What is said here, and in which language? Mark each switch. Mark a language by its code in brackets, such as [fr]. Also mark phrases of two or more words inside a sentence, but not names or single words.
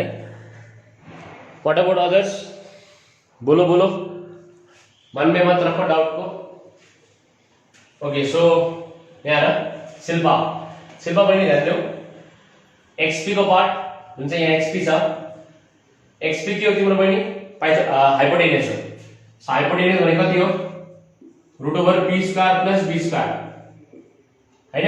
[en] What about others? [hi] बोलो बोलो, मन में मत रखो डाउट को। ओके, [ne] सो यहाँ शिल्पा बहिनी ध्यान देऊ, एक्सपी को पार्ट जुन चाहिँ यहाँ एक्सपी छ, एक्सपी के हो तिम्रो बहिनी? हाइपोटेन्युस हो। सो हाइपोटेन्युस भनेको कति हो? √p [en] square plus b square [ne] हैन।